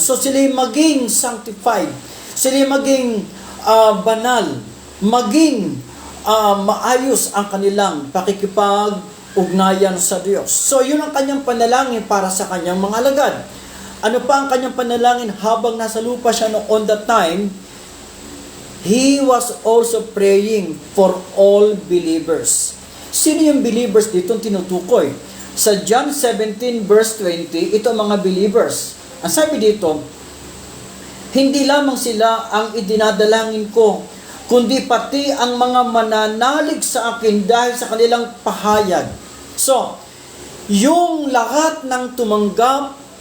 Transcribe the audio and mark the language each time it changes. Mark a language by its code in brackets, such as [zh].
[tl] So sila'y maging sanctified. Sila'y maging banal. Maging maayos ang kanilang pakikipag-ugnayan sa Diyos. So yun ang kanyang panalangin para sa kanyang mga alagad. Ano pa ang kanyang panalangin habang nasa lupa siya [en] on that time? He was also praying for all believers. [tl] Sino yung believers dito tinutukoy? Sa John 17 verse 20, ito ang mga believers. Ang sabi dito, hindi lamang sila ang idinadalangin ko, kundi pati ang mga mananalig sa akin dahil sa kanilang pahayag. So, yung lahat ng tumanggap